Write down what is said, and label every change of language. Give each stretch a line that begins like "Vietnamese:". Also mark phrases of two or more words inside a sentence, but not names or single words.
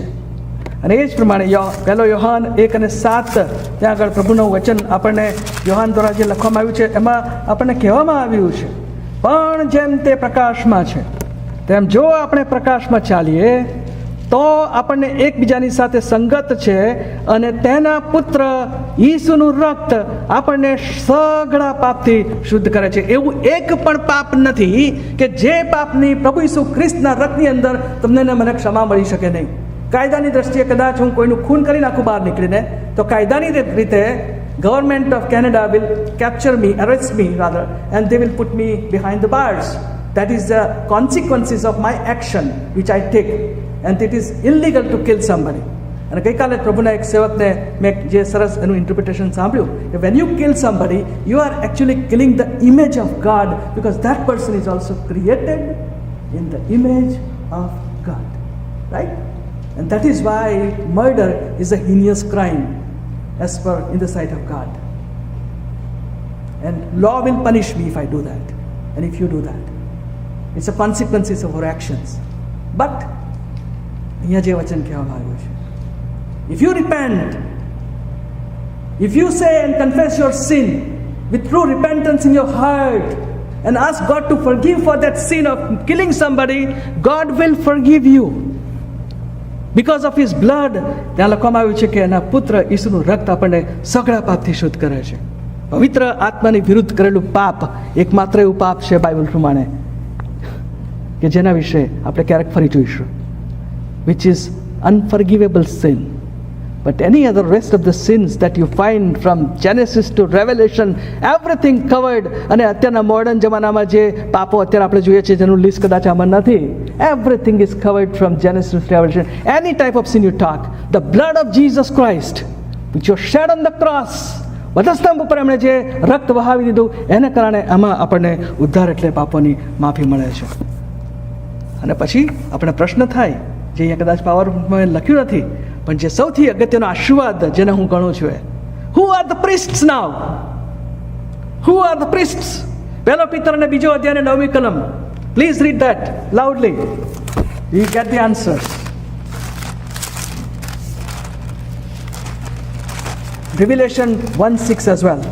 Gujarati: અને એ જ પ્રમાણે 1 યોહાન 1:7 ત્યાં આગળ પ્રભુનું વચન આપણને યોહાન દ્વારા જે લખવામાં આવ્યું છે એમાં આપણને કહેવામાં આવ્યું છે, પણ જેમ તે પ્રકાશમાં છે તેમ જો આપણે પ્રકાશમાં ચાલીએ તો આપણને એકબીજાની સાથે સંગત છે અને તેના પુત્ર ઈસુનું રક્ત આપણને સઘળા પાપથી શુદ્ધ કરે છે. એવું એક પણ પાપ નથી કે જે પાપની પ્રભુ ઈસુ ખ્રિસ્તના રક્તની અંદર તમને ને મને ક્ષમા મળી શકે નહીં. કાયદાની દ્રષ્ટિએ કદાચ હું કોઈનું ખૂન કરી નાખું બહાર નીકળીને, તો કાયદાની રીતે
English: government of Canada will capture me, arrest me rather, and they will put me behind the bars. That is the consequences of my action which I take, and it is illegal to kill somebody.
Gujarati: અને ગઈકાલે પ્રભુના એક સેવકને મેં જે સરસ એનું ઇન્ટરપ્રિટેશન સાંભળ્યું કે
English: when you kill somebody you are actually killing the image of God, because that person is also created in the image of God, right? And that is why murder is a heinous crime as per in the sight of God. And law will punish me if I do that, and if you do that. It's a consequences of our actions.
Gujarati: But અહીંયા જે વચન કહેવામાં આવ્યું છે,
English: if you repent, if you say and confess your sin with true repentance in your heart and ask God to forgive for that sin of killing somebody, God will forgive you. Because of his blood,
Gujarati: ત્યાં લખવામાં આવ્યું છે કે એના પુત્ર ઈસુનું રક્ત આપણને સઘળા પાપથી શુદ્ધ કરે છે. પવિત્ર આત્માની વિરુદ્ધ કરેલું પાપ એકમાત્ર એવું પાપ છે બાઇબલ પ્રમાણે કે જેના વિશે આપણે ક્યારેક ફરી જોઈશું,
English: which is unforgivable sin. But any other rest of the sins that you find from Genesis to Revelation, everything covered.
Gujarati: અને અત્યારના મોડર્ન જમાનામાં જે પાપો અત્યારે આપણે જોઈએ છીએ જેનું લિસ્ટ કદાચ આમાં નથી,
English: everything is covered from Genesis to Revelation. Any type of sin you talk, the blood of Jesus Christ which was shed on the cross,
Gujarati: વધસ્તંભ ઉપર એમણે જે રક્ત વહાવી દીધું, એને કારણે આમાં આપણને ઉદ્ધાર એટલે પાપોની માફી મળે છે. અને પછી આપણે પ્રશ્ન થાય, જે અહીંયા કદાચ પાવરમાં લખ્યું નથી, પણ જે સૌથી અગત્યનો આશીર્વાદ જેને હું ગણું છું,
English: who are the priests now? who are the priests?
Gujarati: પહેલો પિતર અને બીજો અધ્યાય અને 9મી કલમ.
English: please read that loudly. you get the answers. રિવિલેશન 1:6 as well.